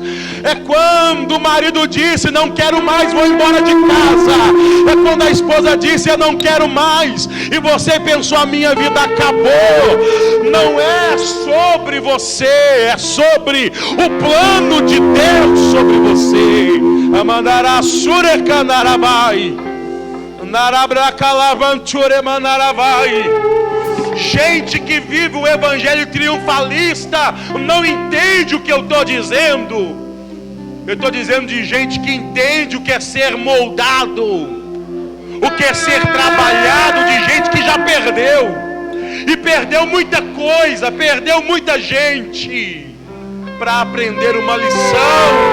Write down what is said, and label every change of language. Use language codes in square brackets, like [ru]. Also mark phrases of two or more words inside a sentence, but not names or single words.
[pt] É quando o marido disse: não quero mais, vou embora de casa. É quando a esposa disse: eu não quero mais. E você pensou: a minha vida acabou. Não é sobre você, é sobre o plano de Deus sobre você. Amandará surecanarabai. Narabracalavanture manaravai. Gente que vive o evangelho triunfalista não entende o que eu estou dizendo. Eu estou dizendo de gente que entende o que é ser moldado, o que é ser trabalhado, de gente que já perdeu, e perdeu muita coisa, perdeu muita gente, para aprender uma lição.